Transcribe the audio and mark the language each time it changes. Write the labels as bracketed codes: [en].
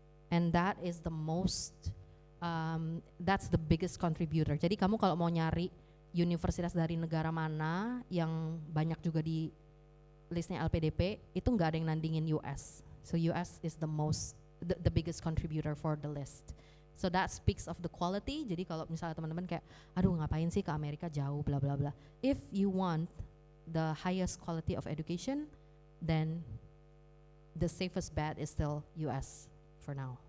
[en] And that is the most that's the biggest contributor. [id] Jadi kamu kalau mau nyari universitas dari negara mana yang banyak juga di listnya LPDP, itu nggak ada yang nandingin US. [en] So US is the biggest contributor for the list. So that speaks of the quality. [id] Jadi kalau misalnya teman-teman kayak, aduh ngapain sih ke Amerika jauh, bla bla bla. [en] If you want the highest quality of education, then the safest bet is still US for now.